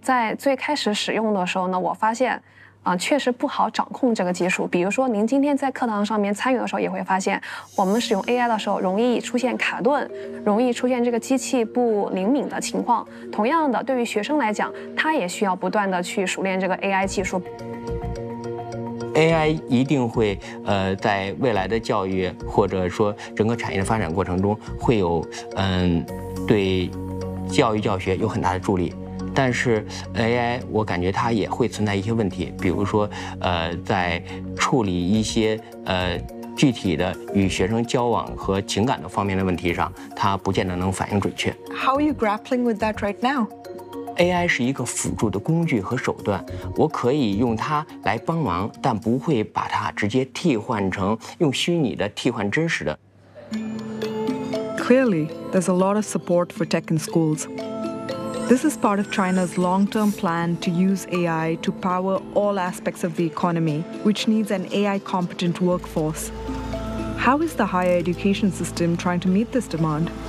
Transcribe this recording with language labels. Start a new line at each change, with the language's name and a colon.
Chinese: 在最开始使用的时候呢，我发现。确实不好掌控这个技术，比如说您今天在课堂上面参与的时候也会发现，我们使用AI的时候容易出现卡顿，容易出现这个机器不灵敏的情况。同样的，对于学生来讲，他也需要不断的去熟练这个AI技术。AI一定会在未来的教育或者说整个产业的发展过程中会有对教育教学有很大的助力。但是AI，我感觉它也会存在一些问题，比如说，在处理一些具体的与学生交往和情感的方面的问题上，它不见得能反映准确。
English: How are you grappling with that right now?
Chinese: AI 是一个辅助的工具和手段，我可以用它来帮忙，但不会把它直接替换成用虚拟的替换真实的。
English: Clearly, there's a lot of support for tech in schools. This is part of China's long-term plan to use AI to power all aspects of the economy, which needs an AI-competent workforce. How is the higher education system trying to meet this demand?